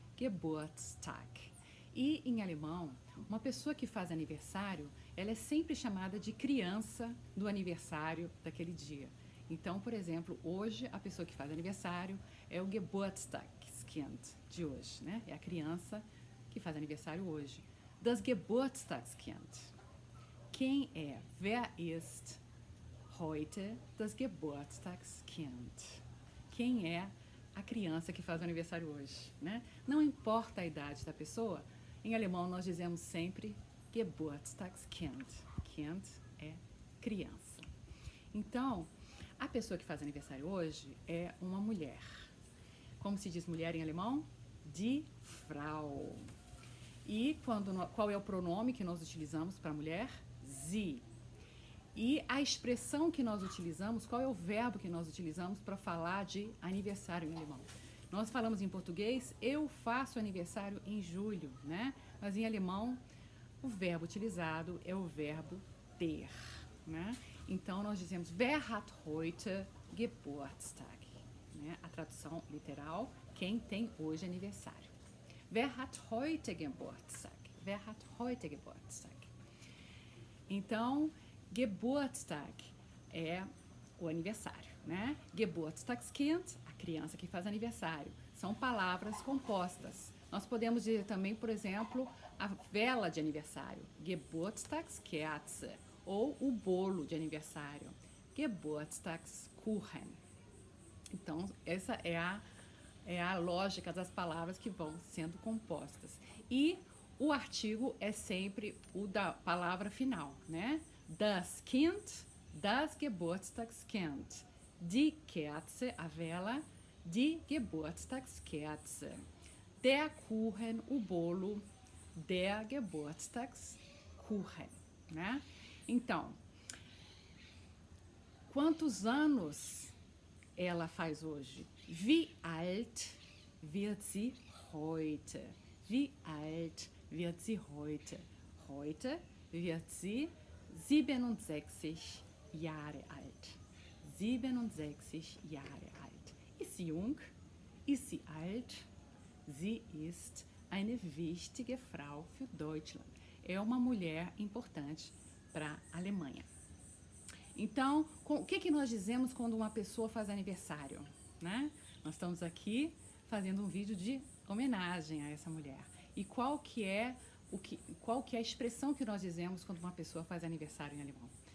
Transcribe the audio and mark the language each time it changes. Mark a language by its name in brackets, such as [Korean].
[Portuguese] Geburtstag. E em alemão, uma pessoa que faz aniversário, ela é sempre chamada de criança do aniversário daquele dia. Então, por exemplo, hoje a pessoa que faz aniversário é o Geburtstagskind de hoje, né? É a criança que faz aniversário hoje. Das Geburtstagskind. Quem é? [German] Wer ist heute das Geburtstagskind? [Portuguese] Quem é a criança que faz aniversário hoje, né? Não importa a idade da pessoa, em alemão nós dizemos sempre Geburtstagskind. Kind é criança. Então, a pessoa que faz aniversário hoje é uma mulher. Como se diz mulher em alemão? [German] Die Frau. [Portuguese] E qual é o pronome que nós utilizamos para mulher? Sie. E a expressão que nós utilizamos, qual é o verbo que nós utilizamos para falar de aniversário em alemão? Nós falamos em português, eu faço aniversário em julho, né? Mas em alemão, o verbo utilizado é o verbo ter, né? Então, nós dizemos, [German] wer hat heute Geburtstag? [Portuguese] Né? A tradução literal, quem tem hoje aniversário. [German] Wer hat heute Geburtstag? Wer hat heute Geburtstag? [Portuguese] Então, Geburtstag é o aniversário, né? Geburtstagskind, a criança que faz aniversário. São palavras compostas. Nós podemos dizer também, por exemplo, a vela de aniversário, Geburtstagskerze, ou o bolo de aniversário, Geburtstagskuchen. Então, essa é a lógica das palavras que vão sendo compostas. E o artigo é sempre o da palavra final, né? [German] Das Kind, das Geburtstagskind. Die Kerze, [Portuguese] a vela, [German] die Geburtstagskerze. Der Kuchen, [Portuguese] o bolo, [German] der Geburtstagskuchen, né? [Portuguese] Então, quantos anos ela faz hoje? [German] Wie alt wird sie heute? Wie alt wird sie heute? Heute wird sie 67 Jahre alt. 67 Jahre alt. Ist sie jung? Ist sie alt? Sie ist eine wichtige Frau für Deutschland. [Portuguese] É uma mulher importante para a Alemanha. Então, o que nós dizemos quando uma pessoa faz aniversário, né? Nós estamos aqui fazendo um vídeo de homenagem a essa mulher. E qual que é a expressão que nós dizemos quando uma pessoa faz aniversário em alemão?